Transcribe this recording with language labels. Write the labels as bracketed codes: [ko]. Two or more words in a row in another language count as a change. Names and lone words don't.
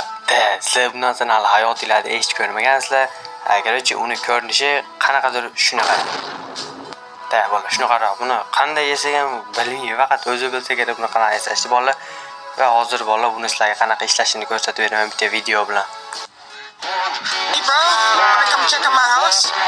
[uz] Sizlar bundan so'ng hali hayotingizda eshitib ko'rmagansizlar. Agarchi uni ko'rinishi qanaqadir shunaqa. Bolalar, shunaqaroq. Buni qanday yasash ham bilmayman, faqat o'zi bilsa kerak buni qanday yasashni bolalar. Va hozir bolalar buni sizlarga qanaqa ishlashini ko'rsatib beraman bitta video bilan. [en] Hey bro, wanna come check out my house?